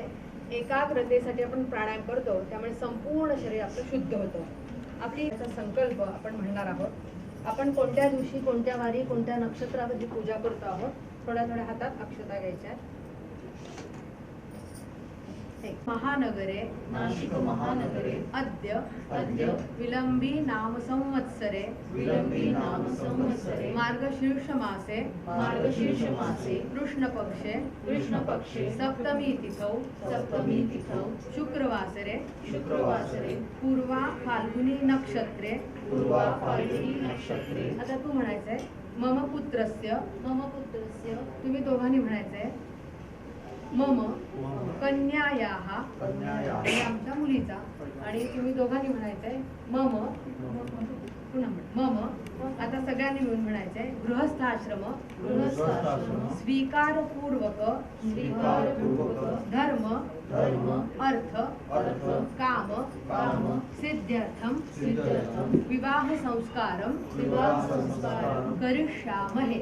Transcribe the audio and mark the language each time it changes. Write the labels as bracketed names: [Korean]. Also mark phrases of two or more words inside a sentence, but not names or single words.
[Marathi] एकाग्रतेसाठी आपण प्राणायाम करतो, त्यामुळे संपूर्ण शरीर आपलं शुद्ध होतं. आपली संकल्प आपण म्हणणार आहोत. आपण कोणत्या दिवशी, कोणत्या वारी, कोणत्या नक्षत्रावरती पूजा करतो आहोत. थोड्या थोड्या हातात अक्षता घ्यायच्या. [Sanskrit] महानगरे, नाशिक महानगरे, अद्य विलंबी नाम संवत्सरे, मार्गशीर्ष मासे, कृष्ण पक्षे, सप्तमी तिथौ, शुक्रवासरे, पूर्वा फाल्गुनी नक्षत्रे. [Marathi] आता तू म्हणायचंय [Sanskrit] मम पुत्रस्य, [Marathi] तुम्ही दोघांनी म्हणायचंय [Sanskrit] मम कन्यायाः, [Marathi] आणि आमच्या मुलीचा, आणि तुम्ही दोघांनी म्हणायचंय मम, पुन्हा मम. आता सगळ्यांनी मिळून म्हणायचंय गृहस्थाश्रम, स्वीकारपूर्वक धर्म, अर्थ, काम, सिद्ध्यर्थम, विवाह संस्कारम करिष्यामहे.